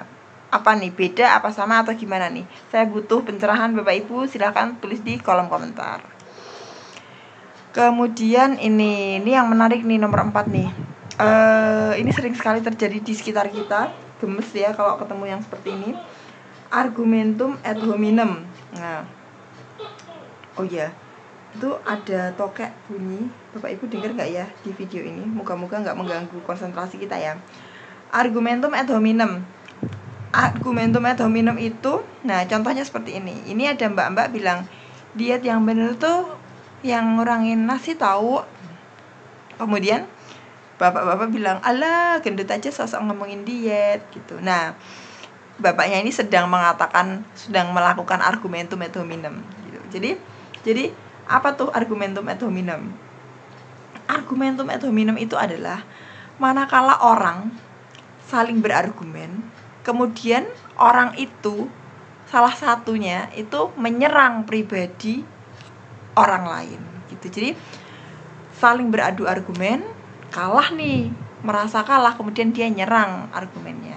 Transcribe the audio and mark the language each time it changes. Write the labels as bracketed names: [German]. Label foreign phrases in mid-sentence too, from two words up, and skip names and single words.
[Indonesian] Nah, apa nih, beda apa sama atau gimana nih? Saya butuh pencerahan Bapak Ibu, silahkan tulis di kolom komentar. Kemudian ini yang menarik nih, nomor 4 nih. Ini sering sekali terjadi di sekitar kita, gemes ya kalau ketemu yang seperti ini. [Latin] Argumentum ad hominem. [Indonesian] Nah, oh ya, itu ada tokek bunyi. Bapak Ibu dengar nggak ya di video ini? Moga-moga nggak mengganggu konsentrasi kita ya. [Latin] Argumentum ad hominem. Argumentum ad hominem [Indonesian] itu, nah contohnya seperti ini. Ini ada mbak-mbak bilang, diet yang bener tuh yang ngurangin nasi tahu. Kemudian bapak-bapak bilang, alah gendut aja sosok ngomongin diet gitu. Nah, bapaknya ini sedang melakukan [Latin] argumentum ad hominem [Indonesian] gitu. Jadi apa tuh [Latin] argumentum ad hominem? Argumentum ad hominem [Indonesian] itu adalah manakala orang saling berargumen, kemudian orang itu salah satunya itu menyerang pribadi orang lain gitu. Jadi saling beradu argumen, kalah nih, merasa kalah, kemudian dia nyerang argumennya.